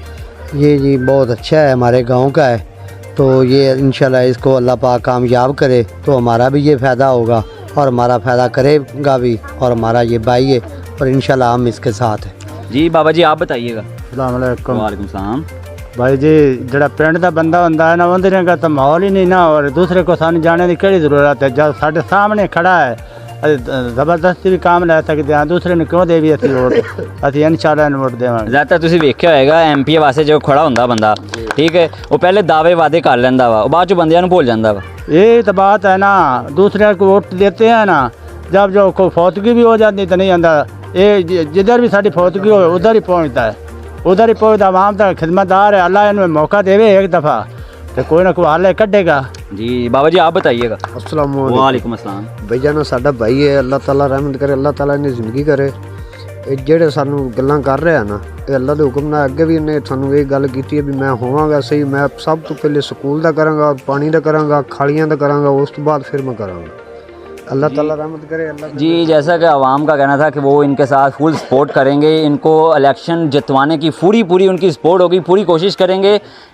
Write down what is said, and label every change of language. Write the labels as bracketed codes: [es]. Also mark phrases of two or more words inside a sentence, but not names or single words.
[ur] یہ جی بہت اچھا ہے، ہمارے گاؤں کا ہے، تو یہ انشاءاللہ اس کو اللہ پاک کامیاب کرے تو ہمارا بھی یہ فائدہ ہوگا اور ہمارا فائدہ کرے گا بھی، اور ہمارا یہ بھائی ہے اور انشاءاللہ ہم اس کے ساتھ ہیں۔ جی بابا جی آپ بتائیے گا۔ [ar] السلام علیکم وعلیکم السلام۔ [ur] بھائی جی، [pa] جڑا پنڈ دا بندہ ہوندا ہے نا، اندر کا تو ماحول ہی نہیں نا، اور دوسرے کو سان جانے کی کہڑی ضرورت ہے؟ [ur] جب ساڈے سامنے کھڑا ہے زبردستی بھی کام لے سکتے ہیں، [pa] دوسرے نے کیوں دے بھی اسی ووٹ؟ اسی انشاءاللہ ووٹ دیواں گے۔ زیادہ تسی ویکھیا ہوئے گا ایم پی اے واسطے جو کھڑا ہوندا بندہ، ٹھیک ہے، وہ پہلے دعوے وعدے کر لیندا وا، بعد چ بندیاں نوں بھول جاندا وا۔ [ur] یہی تو بات ہے نا، دوسرے کو ووٹ دیتے ہیں نا، جب جو کوئی فوتگی بھی ہو جاتی تو نہیں آتا، یہ جدھر بھی ساری فوتگی ہو ادھر ہی پہنچتا ہے، ادھر ہی پہنچتا، عوام تک خدمت دار ہے، اللہ انہیں موقع دے ایک دفعہ تو کوئی نہ کوئی حل کڈے گا۔ جی بابا جی آپ بتائیے گا۔ [ar] السلام علیکم۔ وعلیکم السلام۔ [pa] بھائی جانا ساڈا بھائی ہے، اللہ تعالیٰ رحمت کرے، اللہ تعالیٰ نے زندگی کرے۔ یہ جہے سانوں گلاں کر رہے ہیں نا، یہ اللہ دے حکم نال اگے بھی انہیں سانوں یہ گل کیتی ہے بھی میں ہوواں گا صحیح، میں سب تو پہلے سکول دا کراں گا، پانی دا کراں گا، کھالیاں دا کراں گا، اس تو بعد پھر میں کراں گا۔ اللہ تعالیٰ رحمت کرے۔ اللہ [ur] جی جیسا کہ عوام کا کہنا تھا کہ وہ ان کے ساتھ [en] full support [ur] کریں گے، ان کو الیکشن جتوانے کی پوری ان کی سپورٹ ہوگی، پوری کوشش کریں گے۔